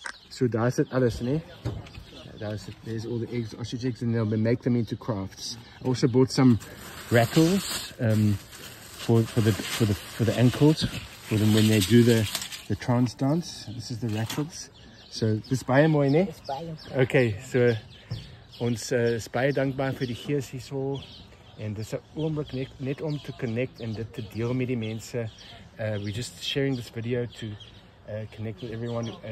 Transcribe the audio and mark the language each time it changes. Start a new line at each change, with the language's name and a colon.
English: So that's it,
Afrikaans: alles, né?
English: There's all the eggs, ostrich eggs, and they'll make them into crafts. I also bought some rattles for the ankles, for them when they do the trance dance. This is the rattles. So
Afrikaans: dis baie mooi, né? Okay, so ons is baie dankbaar vir die gees hierso en dis 'n oomblik net om te connect en dit te deel met die mense.
English: We're just sharing this video to connect with everyone.